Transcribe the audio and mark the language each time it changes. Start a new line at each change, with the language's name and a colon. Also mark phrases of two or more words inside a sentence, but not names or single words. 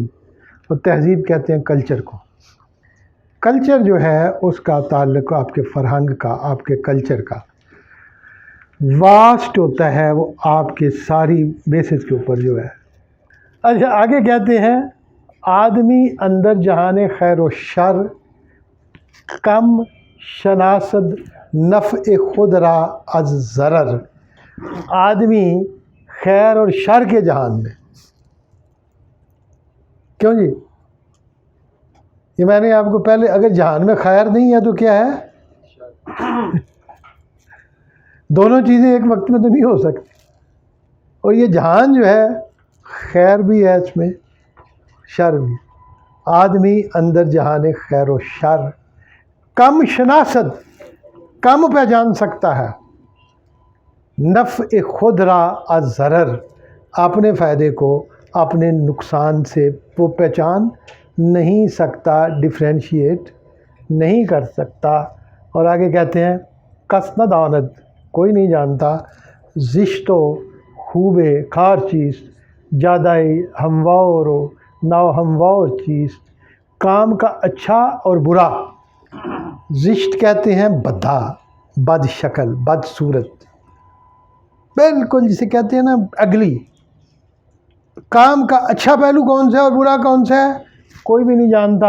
Urdu: اور تہذیب کہتے ہیں کلچر کو. کلچر جو ہے اس کا تعلق آپ کے فرہنگ کا، آپ کے کلچر کا واسٹ ہوتا ہے، وہ آپ کے ساری بیسس کے اوپر جو ہے. اچھا آگے کہتے ہیں
Persian: آدمی اندر جہان خیر و شر کم شناسد نفع خود را از ضرر.
Urdu: آدمی خیر اور شر کے جہان میں، کیوں جی؟ یہ میں نے آپ کو پہلے، اگر جہان میں خیر نہیں ہے تو کیا ہے؟ دونوں چیزیں ایک وقت میں تو نہیں ہو سکتی. اور یہ جہان جو ہے خیر بھی ہے اس میں، شر بھی.
Persian: آدمی اندر جہان خیر و شر کم شناسد،
Urdu: کم پہچان سکتا ہے،
Persian: نفع خود را از ضرر،
Urdu: اپنے فائدے کو اپنے نقصان سے وہ پہچان نہیں سکتا، ڈفرینشیٹ نہیں کر سکتا. اور آگے کہتے ہیں
Persian: کس نہ داند،
Urdu: کوئی نہیں جانتا،
Persian: زشت و خوب کار چیز جادائی ہموار و نا ہموار چیز.
Urdu: کام کا اچھا اور برا. زشت کہتے ہیں بدھا، بد شکل، بد صورت، بالکل جسے کہتے ہیں نا اگلی. کام کا اچھا پہلو کون سا ہے اور برا کون سا ہے کوئی بھی نہیں جانتا.